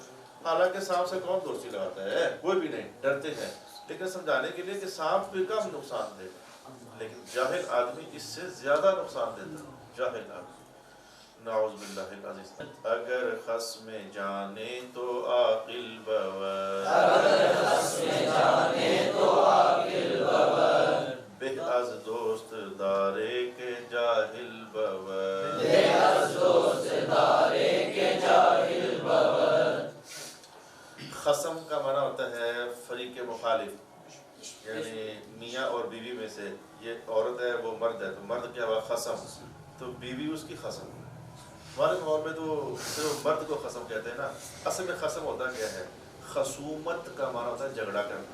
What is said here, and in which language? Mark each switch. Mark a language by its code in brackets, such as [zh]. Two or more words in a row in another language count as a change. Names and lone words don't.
[ur] حالانکہ سانپ سے کون دوستی لگاتا ہے، کوئی بھی نہیں، ڈرتے ہیں، لیکن سمجھانے کے لیے کہ سانپ بھی کم نقصان دے گا، لیکن جاہل آدمی اس سے زیادہ نقصان دیتا ہے۔ جاہل آدمی [ar] نعوذ باللہ العظیم۔ [fa] اگر خصم جانے تو عاقل بود، بہ از دوست دارے کے جاہل بود۔ [ur] خصم کا معنی ہوتا ہے فریق مخالف، یعنی میاں اور بیوی میں سے یہ عورت ہے وہ مرد ہے، تو مرد کیا ہوا خصم، تو بیوی اس کی خصم۔ ہمارے ماحول میں تو صرف مرد کو خصم کہتے ہیں نا، اصل میں خصم ہوتا کیا ہے، خصومت کا معنی ہوتا ہے جھگڑا کرنا۔